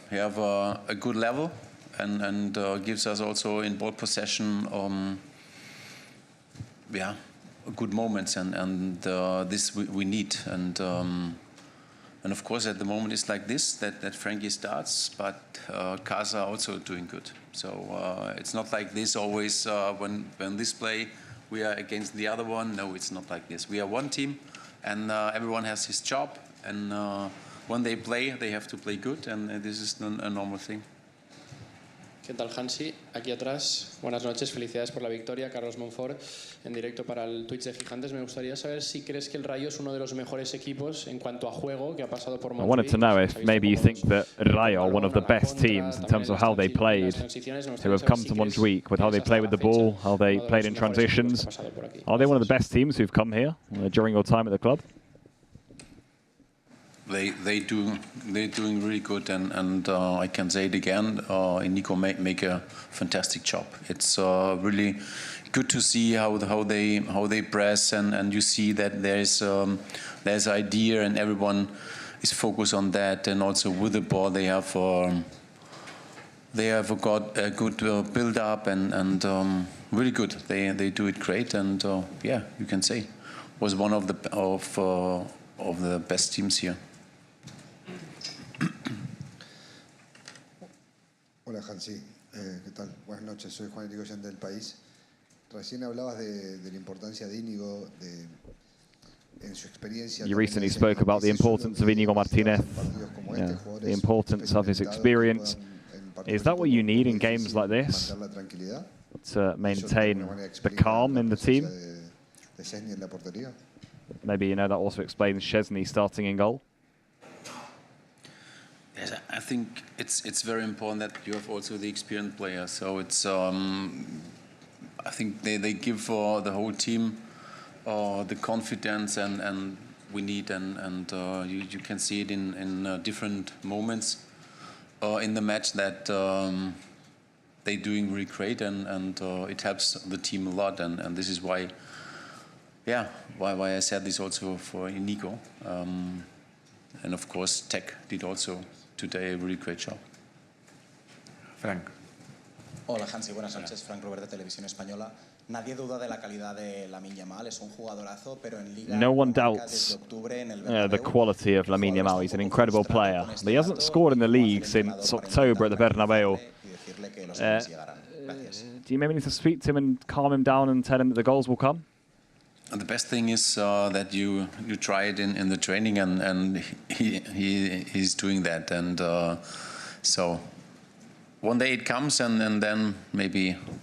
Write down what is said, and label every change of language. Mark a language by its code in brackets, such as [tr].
[en] He have a good level and gives us also in ball possession good moments and this we need and of course at the moment it's like this that Frankie starts, but Casa also doing good. So it's not like this always when this play we are against the other one. No, it's not like this. We are one team and everyone has his job, and when they play they have to play good, and this is a normal thing. [es] ¿Qué tal, Hansi? Aquí atrás, buenas noches, felicidades por la victoria. Carlos Monfort, en directo para el Twitch de Gigantes. Me gustaría saber si crees que el Rayo es uno de los mejores equipos en cuanto a juego que ha pasado por [en] I wanted to know if maybe you think that Rayo are one of the best teams in terms of how they played, who have come to Montjuic with how they play with the ball, how they played in transitions. Are they one of the best teams who've come here during your time at the club? They're doing really good, and I can say it again. Nico make a fantastic job. It's really good to see how they press, and you see that there's idea, and everyone is focused on that. And also with the ball, they have got a good build up and really good. They do it great, and yeah, you can say was one of the best teams here. [es] Hola, Hansi. ¿Qué tal? Buenas noches. Soy Juan Irigoyen del País. Recién hablabas de la importancia de Íñigo en su experiencia. [en] You recently spoke about the importance of Íñigo Martínez, the importance of his experience. Is that what you need in games like this to maintain the calm in the team? Maybe that also explains Szczesny starting in goal. Yes, I think it's very important that you have also the experienced players. So it's I think they give the whole team the confidence and we need, and you can see it in different moments in the match that they're doing really great, and it helps the team a lot, and this is why I said this also for Nico, and of course Tech did also today a really great job. Frank. [es] Hola, Hansi, buenas noches. Frank Robert de Televisión Española. Nadie duda de la calidad de Lamine Yamal, es un jugadorazo, pero en Liga [en] no one doubts the quality of Lamine Yamal. He's an incredible player, but he hasn't scored in the league since October at the Bernabeu. Do you maybe need to speak to him and calm him down and tell him that the goals will come? And the best thing is that you try it in the training, and he's doing that, and so one day it comes, and then maybe